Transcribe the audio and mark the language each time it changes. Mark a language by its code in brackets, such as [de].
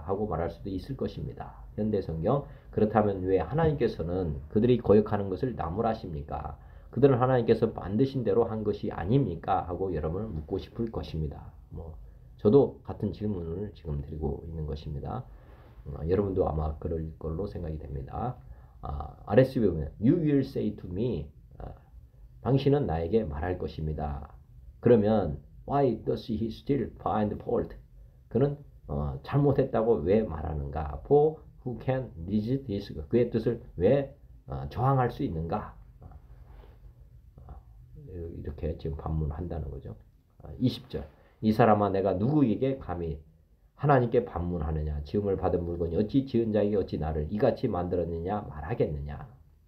[ko] 하고 말할 수도 있을 것입니다. 현대 성경. 그렇다면 왜 하나님께서는 그들이 거역하는 것을 나무라십니까? 그들은 하나님께서 만드신 대로 한 것이 아닙니까? 하고 여러분을 묻고 싶을 것입니다. 저도 같은 질문을 지금 드리고 있는 것입니다. 여러분도 아마 그럴 걸로 생각이 됩니다. RSV 보면 [en] You will say to me [ko] 당신은 나에게 말할 것입니다. 그러면 [en] Why does he still find fault? [ko] 그는 잘못했다고 왜 말하는가? [en] For who can resist his [ko] 그의 뜻을 왜 저항할 수 있는가? 이렇게 지금 반문한다는 거죠. 20절 이 사람아 내가 누구에게 감히 하나님께 반문하느냐 지음을 받은 물건이 어찌 지은 자에게 어찌 나를 이같이 만들었느냐 말하겠느냐.